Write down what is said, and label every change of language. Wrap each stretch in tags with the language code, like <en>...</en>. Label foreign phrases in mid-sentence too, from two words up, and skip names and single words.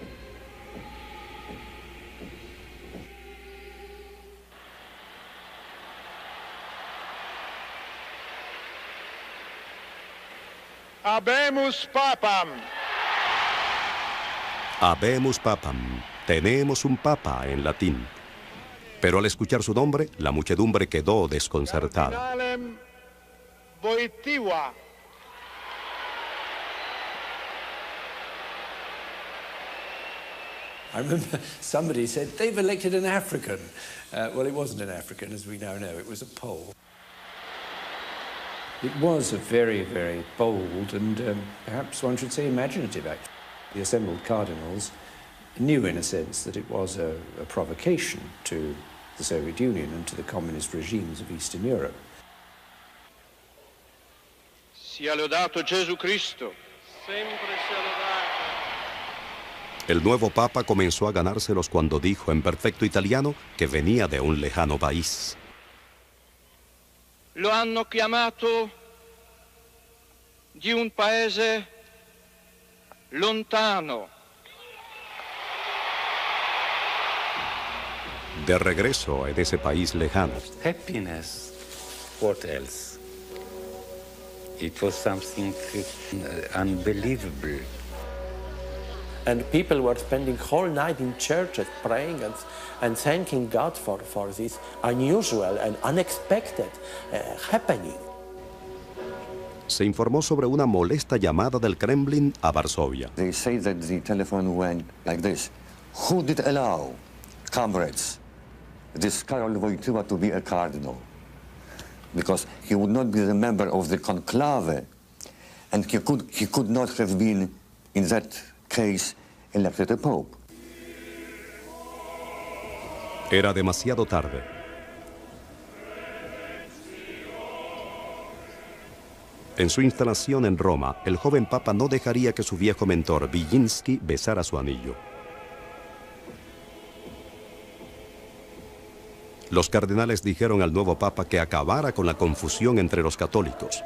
<la>Habemus Papam. Habemus Papam.</la> <es>Tenemos un papa en latín. Pero al escuchar su nombre, la muchedumbre quedó desconcertada. Wojtyła.</es> <en>I remember somebody said, they've elected an African. Well, it wasn't an African, as we now know. It was a Pole. It was a very, very bold and perhaps one should say imaginative act. The assembled cardinals knew in a sense that it was a provocation to the Soviet Union and to the communist regimes of Eastern Europe.</en> <it>Sia lodato Gesù Cristo. Sempre sia lodato.</it> <es>El nuevo papa comenzó a ganárselos cuando dijo en perfecto italiano que venía de un lejano país.</es> <it>Lo hanno chiamato di un paese lontano.</it> <es>De regreso en ese país lejano.</es> <en>Happiness, what else? It was something unbelievable. And people were spending whole night in churches praying and thanking God for this unusual and unexpected happening.</en> <es>Se informó sobre una molesta llamada del Kremlin a Varsovia.</es> <en>They say that the telephone went like this. Who did allow, comrades, this Karol Wojtyła to be a cardinal? Because he would not be the member of the conclave, and he could not have been, in that case, elected a pope.</en> <es>Era demasiado tarde. En su instalación en Roma, el joven papa no dejaría que su viejo mentor, Wilczynski, besara su anillo. Los cardenales dijeron al nuevo papa que acabara con la confusión entre los católicos.</es>